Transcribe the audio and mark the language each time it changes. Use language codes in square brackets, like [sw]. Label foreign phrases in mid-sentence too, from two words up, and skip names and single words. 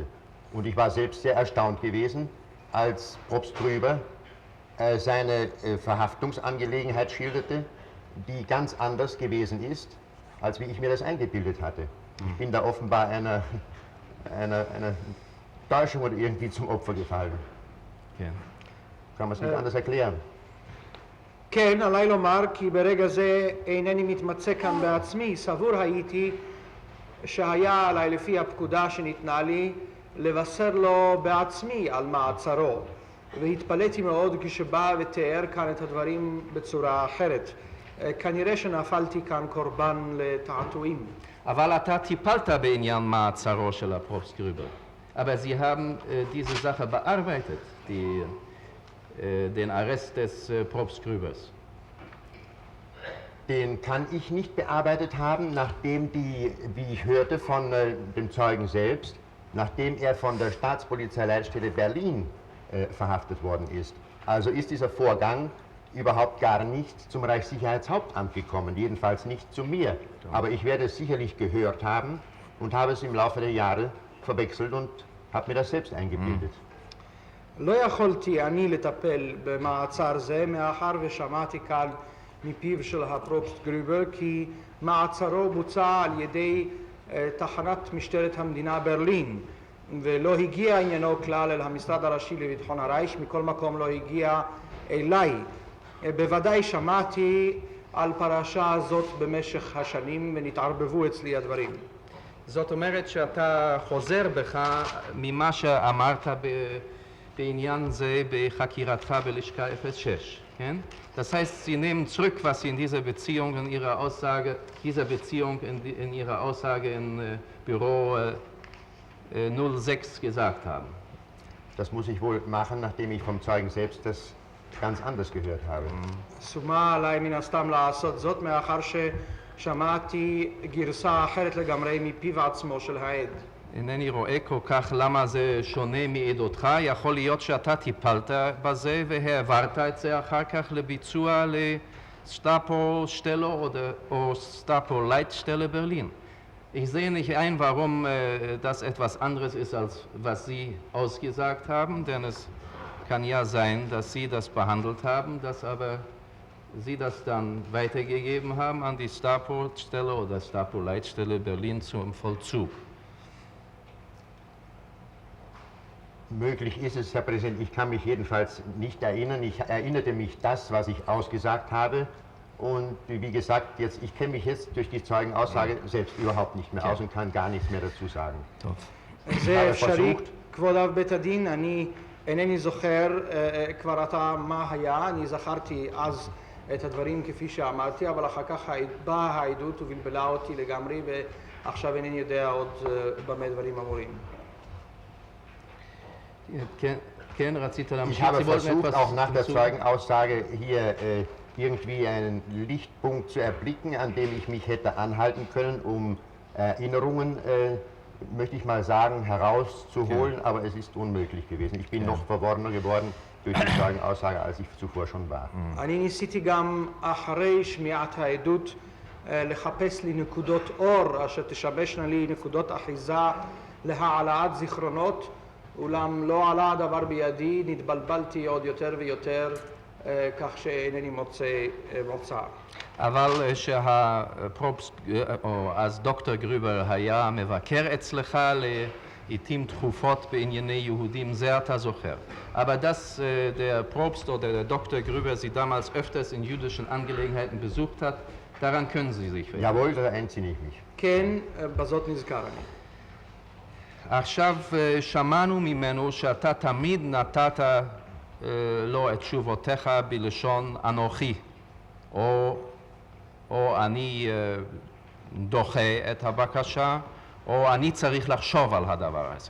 [de] Und ich war selbst sehr erstaunt gewesen, als Propst Grüber seine Verhaftungsangelegenheit schilderte, die ganz anders gewesen ist, als wie ich mir das eingebildet hatte. Ich bin da offenbar einer Täuschung oder irgendwie zum Opfer gefallen. [he] כן. [de] kann man es nicht anders erklären. [he] כן, עליי לומר כי ברגע זה אינני מתמצא כאן בעצמי, סבור הייתי שהיה עליי לפי הפקודה שניתנה לי לבשר לו בעצמי על מעצרו, והתפלאתי מאוד כשבא ותיאר כאן את הדברים בצורה אחרת. כנראה שנפלתי כאן קורבן לתעתועים. אבל אתה טיפלת בעניין מעצרו של הפרופסט גרובר. [de] Aber Sie haben diese Sache bearbeitet, den Arrest des Propst Grübers. Den kann ich nicht bearbeitet haben, nachdem wie ich hörte von dem Zeugen selbst, nachdem er von der Staatspolizeileitstelle Berlin verhaftet worden ist. Also ist dieser Vorgang überhaupt gar nicht zum Reichssicherheitshauptamt gekommen, jedenfalls nicht zu mir. Aber ich werde es sicherlich gehört haben und habe es im Laufe der Jahre verwechselt und habe mir das selbst eingebildet. [he] לא יכולתי אני לטפל במעצר זה מאחר ושמעתי כאן מפיו של הפרופסט גרובר כי מעצרו בוצע על ידי תחנת משטרת המדינה ברלין ולא הגיע עניינו כלל אל המשרד הראשי לביטחון הרייך, מכל מקום לא הגיע אליי. בוודאי שמעתי על פרשה הזאת במשך השנים ונתערבבו אצלי הדברים. זאת אומרת שאתה חוזר בך ממה שאמרת בעניין זה בחקירתך בלשכה 06, כן? [de] Das heißt, Sie nehmen zurück, was Sie in dieser Beziehung in Ihrer Aussage in Büro 06 gesagt haben. Das muss ich wohl machen, nachdem ich vom Zeugen selbst das ganz anders gehört habe. [he] שומה עליי מן הסתם לעשות זאת מאחר ששמעתי גרסה אחרת לגמרי מפיו עצמו של העד. אינני רואה כל כך למה זה שונה מעדותך, יכול להיות שאתה טיפלת בזה והעברת את זה אחר כך לביצוע לסטאפו שטלו או סטאפו Leitstelle Berlin. [de] Ich sehe nicht ein, warum das etwas anderes ist, als was Sie ausgesagt haben, denn es kann ja sein, dass Sie das behandelt haben, dass aber Sie das dann weitergegeben haben an die Stapo-Stelle oder Stapo-Leitstelle Berlin zum Vollzug. Möglich ist es, Herr Präsident, ich kann mich jedenfalls nicht erinnern. Ich erinnerte mich das, was ich ausgesagt habe. Und wie gesagt, ich kenne mich jetzt durch die Zeugenaussage selbst überhaupt nicht mehr aus und kann gar nichts mehr dazu sagen. [he] זה אפשרי, כבוד אב בית הדין, אני אינני זוכר כבר עתה מה היה, אני זכרתי אז את הדברים כפי שאמרתי, אבל אחר כך באה העדות ובלבלה אותי לגמרי, ועכשיו אינני יודע עוד במה דברים אמורים. כן, רצית להמשיך? [de] Ich habe versucht, auch nach der Zeugenaussage hier irgendwie einen Lichtpunkt zu erblicken, an dem ich mich hätte anhalten können, um Erinnerungen, möchte ich mal sagen, herauszuholen, aber es ist unmöglich gewesen. Ich bin noch verworrener geworden durch die Zeugenaussage, als ich zuvor schon war. [he] אני ניסיתי גם אחרי שמיעת העדות לחפש לי נקודות אור אשר תשמשנה לי נקודות אחיזה להעלאת זיכרונות, אולם לא עלה הדבר בידי, נתבלבלתי עוד יותר ויותר, כך שאינני מוצא. אבל שהפרופסט, או אז דוקטור גרובר היה מבקר אצלך לעיתים תכופות בענייני יהודים, זה אתה זוכר. [de] Aber dass der Propst oder der Dr. Grüber Sie damals öfters in jüdischen Angelegenheiten besucht hat, daran können Sie sich erinnern. Jawohl, da entsinne ich mich. [he] כן, בזאת נזכר אני. עכשיו שמענו ממנו שאתה תמיד נתת לו את תשובותיך בלשון אנוכי, או אני דוחה את הבקשה, או אני צריך לחשוב על הדבר הזה.